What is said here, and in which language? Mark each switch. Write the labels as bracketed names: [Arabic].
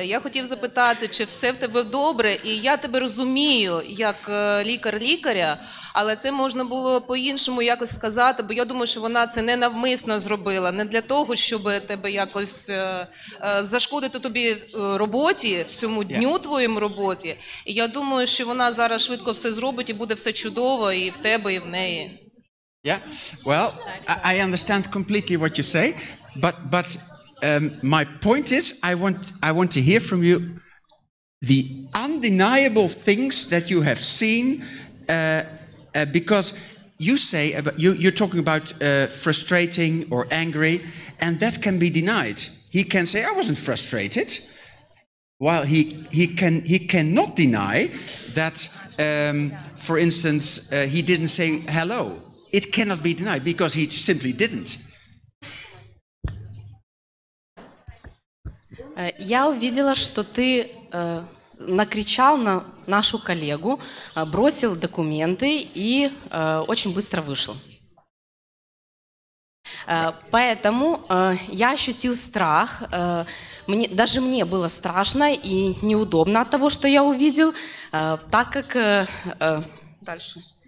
[Ukrainian] Я хотів запитати, чи все в тебе добре, і я тебе розумію як лікар лікаря, але це можна було по-іншому якось сказати, бо я думаю, що вона це не навмисно зробила, не для того, щоб тебе якось зашкодити тобі роботі, всьому дню твоїм роботі. І я думаю, що вона зараз швидко все зробить і буде все чудово і в тебе, і в неї. [English] Yeah, well, I understand completely what you say, but my point is, I want to hear from you the undeniable things that you have seen, because you say you're talking about frustrating or angry, and that can be denied. He can say, "I wasn't frustrated," while he cannot deny that. For instance, he didn't say hello. It cannot be denied because he simply didn't. [Russian] Я увидела, что ты накричал на нашу коллегу, бросил документы и очень быстро вышел. Поэтому я ощутил страх. Даже мне было страшно и неудобно от того, что я увидел, так как дальше.